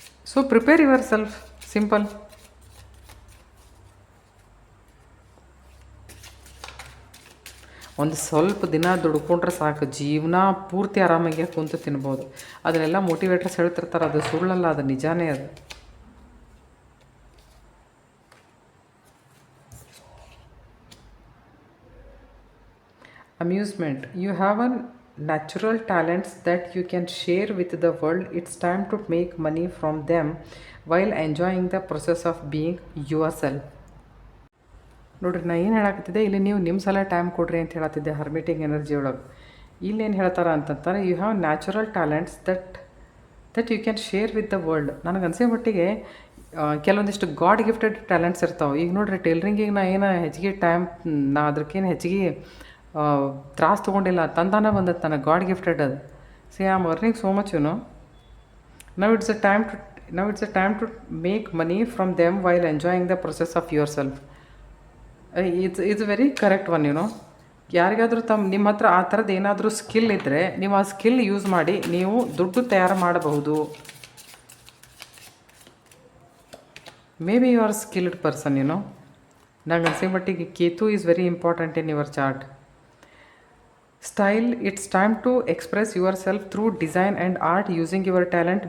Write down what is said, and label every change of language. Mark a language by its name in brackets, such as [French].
[English] So prepare yourself, simple. [Kannada] ಒಂದು ಸ್ವಲ್ಪ ದಿನ ದುಡ್ಕೊಂಡ್ರೆ ಸಾಕು, ಜೀವನ ಪೂರ್ತಿ ಆರಾಮಾಗಿ ಕುಂತು ತಿನ್ಬೋದು. ಅದನ್ನೆಲ್ಲ ಮೋಟಿವೇಟರ್ಸ್ ಹೇಳ್ತಿರ್ತಾರೆ, ಅದು ಸುಳ್ಳಲ್ಲ, ಅದು ನಿಜಾನೇ. [English] ಅದು amusement, you have a natural talents that you can share with the world. It's time to make money from them while enjoying the process of being yourself. [Kannada] ನೋಡಿರಿ, ನಾ ಏನು ಹೇಳಾಕತ್ತಿದ್ದೆ ಇಲ್ಲಿ, ನೀವು ನಿಮ್ಮ ಸಲ ಟೈಮ್ ಕೊಡ್ರಿ ಅಂತ ಹೇಳತ್ತಿದ್ದೆ ಹರ್ಮಿಟಿಂಗ್ ಎನರ್ಜಿ ಒಳಗೆ. ಇಲ್ಲೇನು ಹೇಳ್ತಾರೆ ಅಂತಂತಾರೆ, [English] You have natural talents that you can share with the world. [Kannada] ನನಗೆ ಅನಿಸೋ ಮಟ್ಟಿಗೆ ಕೆಲವೊಂದಿಷ್ಟು ಗಾಡ್ ಗಿಫ್ಟೆಡ್ ಟ್ಯಾಲೆಂಟ್ಸ್ ಇರ್ತಾವೆ. ಈಗ ನೋಡಿರಿ, ಟೈಲರಿಂಗಿಗೆ ನಾ ಏನು ಹೆಚ್ಚಿಗೆ ಟೈಮ್, ನಾ ಅದಕ್ಕೇನು ಹೆಚ್ಚಿಗೆ ತ್ರಾಸ ತೊಗೊಂಡಿಲ್ಲ, ತಂದಾನ ಬಂದದ್ದು ನನಗೆ, ಗಾಡ್ ಗಿಫ್ಟೆಡ್ ಅದು. [English] See I am earning so much, now it's a time to make money from them while enjoying the process of yourself. It's very correct one. [Kannada] ಯಾರಿಗಾದರೂ ನಿಮ್ಮ ಹತ್ರ ಆ ಥರದ್ದು ಏನಾದರೂ ಸ್ಕಿಲ್ ಇದ್ದರೆ ನೀವು ಆ ಸ್ಕಿಲ್ ಯೂಸ್ ಮಾಡಿ ನೀವು ದುಡ್ಡು ತಯಾರು ಮಾಡಬಹುದು. [English] Maybe you are skilled person. [Kannada] ನಂಗೆ ಅನ್ಸೋ ಮಟ್ಟಿಗೆ [English] Ketu is very important in your chart. Style, it's time to express yourself through design and art using your talent.